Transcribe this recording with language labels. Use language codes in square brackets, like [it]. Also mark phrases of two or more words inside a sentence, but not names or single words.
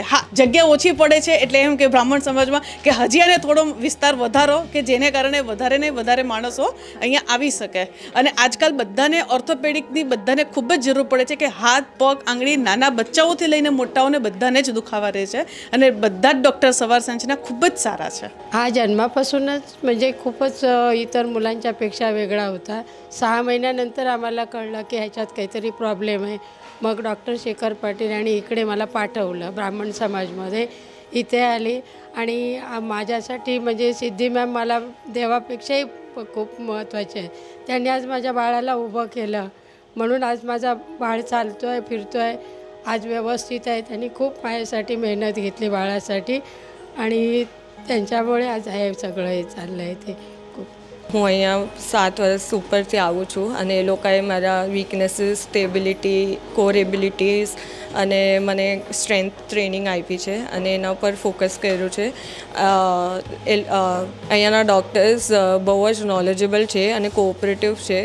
[gu] હા, જગ્યા ઓછી પડે છે, એટલે એમ કે બ્રાહ્મણ સમાજમાં કે હજી આને થોડો વિસ્તાર વધારો કે જેને કારણે વધારે ને વધારે માણસો અહીંયા આવી શકે. અને આજકાલ બધાને ઓર્થોપેડિકની બધાને ખૂબ જ જરૂર પડે છે કે હાથ, પગ, આંગળી, નાના બચ્ચાઓથી લઈને મોટાઓને બધાને જ દુખાવા રહે છે, અને બધા જ डॉक्टर सवार संचना खूपच सारा છે. [mr] हा जन्मापासूनच म्हणजे खूपच इतर मुलांच्या पेक्षा वेगळा होता. 6 महिन्यानंतर आम्हाला कळलं की ह्याच्यात काहीतरी प्रॉब्लेम आहे. मग डॉक्टर शेखर पाटील यांनी इकडे मला पाठवलं ब्राह्मण समाजमध्ये. इथे आली आणि माझ्यासाठी म्हणजे सिद्धी मॅम मला देवापेक्षाही खूप महत्त्वाचे आहे. त्यांनी आज माझ्या बाळाला उभं केलं, म्हणून आज माझा बाळ चालतो आहे, फिरतो आहे, आज व्यवस्थित आहे. त्यांनी खूप माझ्यासाठी मेहनत घेतली बाळासाठी, आणि त्यांच्यामुळे आज हे सगळं हे चाललं आहे. ते खूप [gu] હું અહીંયા 7 વર્ષ ઉપરથી આવું છું અને એ લોકોએ મારા [en] weaknesses, stability, core abilities [gu] અને મને [en] strength training [gu] આપી છે અને એના પર ફોકસ કર્યું છે. અહીંયાના ડૉક્ટર્સ બહુ જ નોલેજેબલ છે અને કોઓપરેટિવ છે.